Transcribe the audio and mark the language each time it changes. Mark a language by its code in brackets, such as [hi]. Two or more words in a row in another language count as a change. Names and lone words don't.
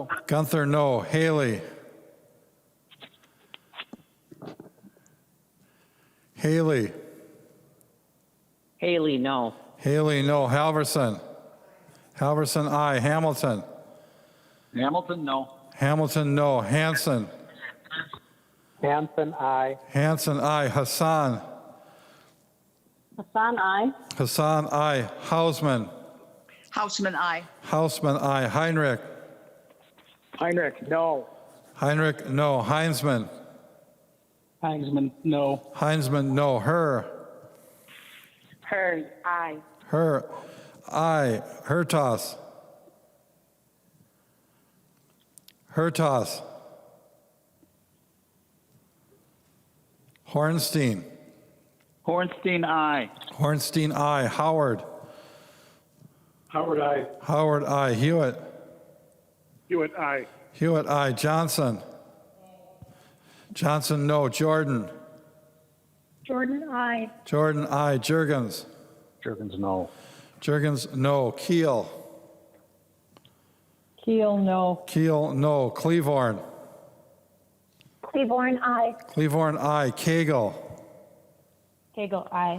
[en] Gunther no. Haley. Haley. Haley, no. Haley no. Halverson. Halverson I. Hamilton. Hamilton, no. Hamilton no. Hanson. Hanson, aye. Hanson I. Hassan. Hassan, I. Hassan I. Hausman. Houseman, I. Hausman I. Heinrich. Heinrich, no. Heinrich no. Heinzman. Heinzman, no. Heinzman no. Her. Hearn, I. Her. I. Hertos. Hertos. Hornstein. Hornstein, aye. Hornstein I. Howard. Howard, aye. Howard I. Hewitt. Hewitt, aye. Hewitt I. Johnson. Johnson no. Jordan. Jordan, I. Jordan I. Jurgens. Jurgens, no. Jurgens no. Keel. Keel, no. Keel no. Cleavorn. Cleaborn, I. Cleavorn I. Cagle. Kegel, I.